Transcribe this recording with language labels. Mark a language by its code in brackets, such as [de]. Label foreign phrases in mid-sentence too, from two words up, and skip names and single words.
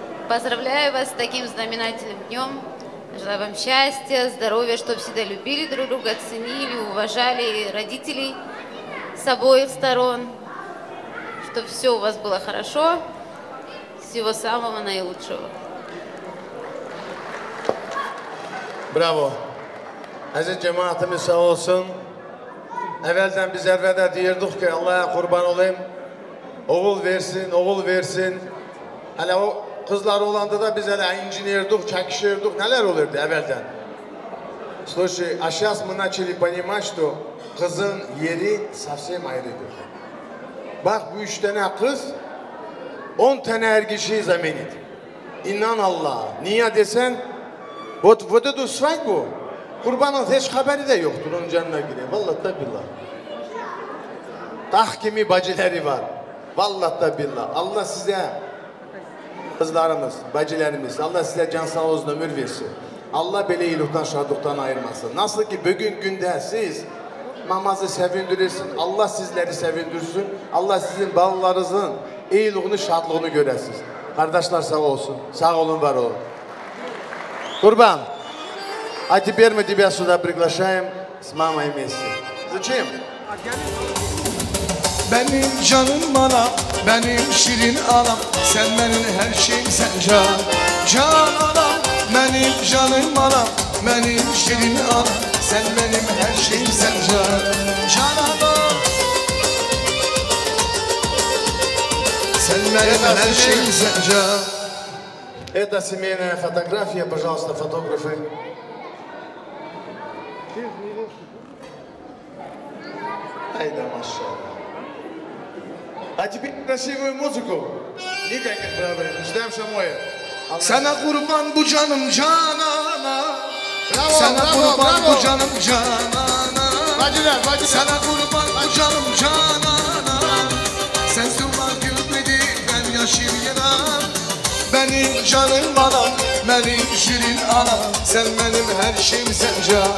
[ru] Поздравляю вас с таким знаменательным днем. Желаю вам счастья, здоровья, чтобы всегда любили друг друга, ценили, уважали родителей с обоих сторон, чтобы все у вас было хорошо. Всего самого наилучшего. [tr] Bravo. Aziz cemaatimiz sağ olsun. Evvelden biz Erve'de diyorduk ki Allah'a kurban olayım. Oğul versin, oğul versin. Hele o kızlar olanda da biz hele incinirdik, çekişirdik. Neler olurdu evvelden? Слушай, а сейчас мы начали понимать, что kızın yeri совсем ayrıdır. Bak bu 3 tane kız 10 tane erkişi zamanıydı. İnan Allah'a. Niye desen? [ru] Вот эту свадьбу [tr] kurbanın hiç haberi de yoktur onun canına göre. Vallahi da billah. Tahkimi bacıları var. Vallahi da billah. Allah size kızlarımız, bacılarımız, Allah size can sağ olsun ömür versin. Allah böyle iyilikten, şadlıktan ayırmasın. Nasıl ki bugün günde siz mamazı sevindirirsin, Allah sizleri sevindirsin. Allah sizin bağlarınızın iyiliğini, şadlığını göresiniz. Kardeşler sağ olsun. Sağ olun, var olun. Kurban. [ru] А теперь мы тебя сюда приглашаем с мамой вместе. Зачем? [tr] Benim canım anam, benim şirin anam, sen benim her şeyimsen can. Can anam, benim canım anam, benim şirin anam, sen benim her şeyimsen can. Can anam, sen benim her şeyimsen can. [ru] Это семейная фотография, пожалуйста, фотографы. Айда, машалlah. А теперь красивую музыку. Никаких проблем. Ждем Шамоя. [tr] Sana kurban bu canım canana. Sana kurban bu canım canana. Sana kurban bu canım canana. Sensin var gülmedi ben yaşayayım. Benim canım anam, benim şirin anam, sen benim her şeyimsen can.